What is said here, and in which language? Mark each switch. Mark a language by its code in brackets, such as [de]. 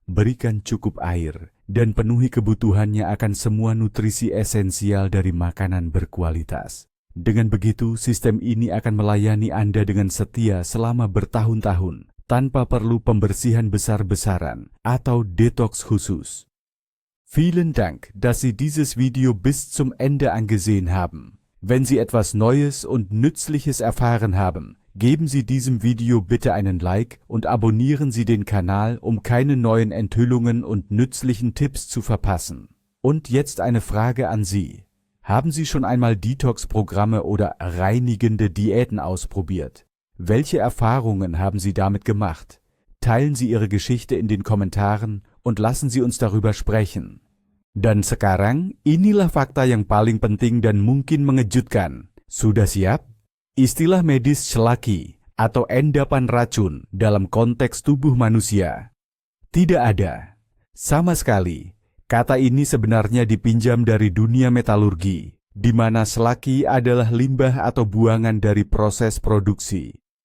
[id] Berikan cukup air dan penuhi kebutuhannya akan semua nutrisi esensial dari makanan berkualitas. Dengan begitu, sistem ini akan melayani Anda dengan setia selama bertahun-tahun, tanpa perlu pembersihan besar-besaran atau detox khusus. [de] Vielen Dank, dass Sie dieses Video bis zum Ende angesehen haben. Wenn Sie etwas Neues und Nützliches erfahren haben, geben Sie diesem Video bitte einen Like und abonnieren Sie den Kanal, um keine neuen Enthüllungen und nützlichen Tipps zu verpassen. Und jetzt eine Frage an Sie. Haben Sie schon einmal Detox-Programme oder reinigende Diäten ausprobiert? Welche Erfahrungen haben Sie damit gemacht? Teilen Sie Ihre Geschichte in den Kommentaren und lassen Sie uns darüber sprechen. [id] Dan sekarang, inilah fakta yang paling penting dan mungkin mengejutkan. Sudah siap? Istilah medis selaki atau endapan racun dalam konteks tubuh manusia tidak ada. Sama sekali. Kata ini sebenarnya dipinjam dari dunia metalurgi, di mana selaki adalah limbah atau buangan dari proses produksi.